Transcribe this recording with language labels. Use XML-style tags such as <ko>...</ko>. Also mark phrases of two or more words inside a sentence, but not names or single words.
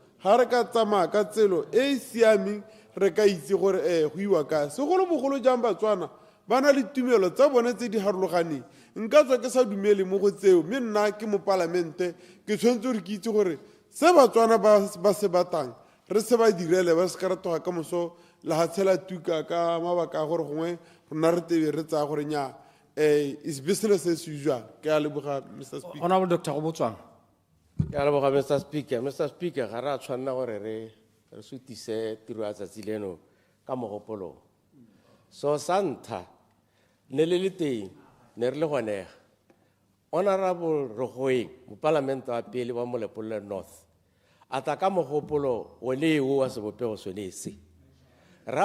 <tn>ga re ka tsamaya ka tselo e e siameng re ka itse gore go iwa kae segolobogolo jang batswana ba na le tumelo tsa bone tse di harologaneng nka tswa ke sa dumele mo go tseo mme nna ke mo palamente ke tshwanetse gore ke itse gore se batswana ba se batang re se ba direle ba se ka re toga ka moso la ga tshela tuka ka mabaka a gore gongwe rona re tebe re tsaya gore nya</tn> <en>is business as usual</en> <tn>ke a leboga Mr. Speaker. Honorable Dr. Ghobotsoang. Ke a leboga Mr. Speaker. Mr. Speaker, ga re a tshwanela gore re sutise tiro ya tsatsi leno ka mogopolong. So sa ntlha ne le le teng ne re le gonega Honorable Rougoeng mopalamente wa pele wa Molepolle North a tla ka mogopolo o le o wa sebopego sone se ra</tn>